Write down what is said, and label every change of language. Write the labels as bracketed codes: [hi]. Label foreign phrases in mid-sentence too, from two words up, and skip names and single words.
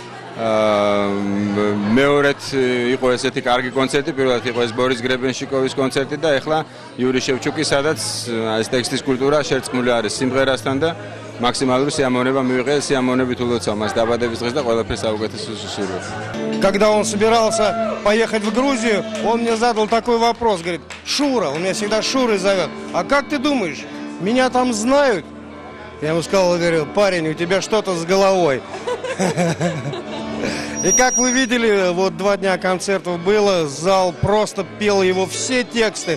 [ka] მეორედ იყო ესეთი კარგი კონცერტი, პირველად იყო ეს ბორის გრებენშიკოვის კონცერტი და ეხლა იური შევჩუკი, სადაც ეს ტექსტის культура შერწყმული არის სიმღერასთან და максималურ სიამოვნება მივიღე, სიამოვნებით ულოცავ მას დაბადების დღეს და ყველაფერს საუკეთესო სურვილს. [ru] Когда он собирался поехать в Грузию, он мне задал такой вопрос, говорит: "Шура, он меня всегда Шурой зовет. А как ты думаешь, меня там знают?" Я ему сказал, говорю: "Парень, у тебя что-то с головой." И как вы видели, вот 2 дня концертов было, зал просто пел его все тексты.